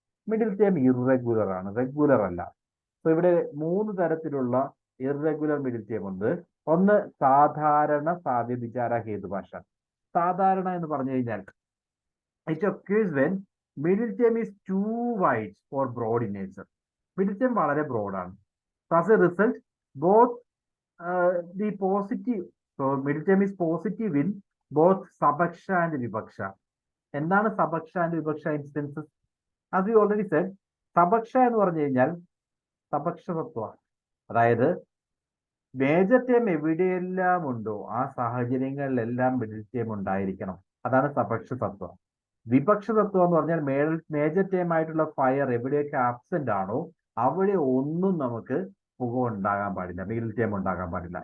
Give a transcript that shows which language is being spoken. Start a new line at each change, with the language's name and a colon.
Malayalam: Middle term irregular ആണ്, regular അല്ല. So ഇവിടെ 3 തരത്തിലുള്ള ഇറഗുലർ മിഡിൽ ടേം ഉണ്ട്. ഒന്ന് സാധാരണ സാവ്യവിചാര ഹേതുഭാഷ. സാധാരണ എന്ന് പറഞ്ഞു കഴിഞ്ഞാൽ
English: It occurs when middle term is too wide for broad in nature.
Malayalam: Middle term വളരെ ബ്രോഡാണ്.
English: As a result both the positive, so middle term is positive in both sabaksha and vibaksha.
Malayalam: എന്താണ് സബക്ഷ and വിപക്ഷ instances?
English: as we already said,
Malayalam: സബക്ഷ എന്ന് പറഞ്ഞു കഴിഞ്ഞാൽ സബക്ഷ തത്വമാണ്. അതായത് major term എവിടെയെല്ലാം ഉണ്ടോ ആ സാഹചര്യങ്ങളിലെല്ലാം മിഡിൽ ടേം ഉണ്ടായിരിക്കണം. അതാണ് സബക്ഷ തത്വം. വിപക്ഷ തത്വം എന്ന് പറഞ്ഞാൽ മേജർ ടേം ആയിട്ടുള്ള ഫയർ എവിടെയൊക്കെ ആബ്സെന്റ് ആണോ അവിടെ ഒന്നും നമുക്ക് പുക ഉണ്ടാകാൻ പാടില്ല, മിഡിൽ ടേം ഉണ്ടാകാൻ പാടില്ല.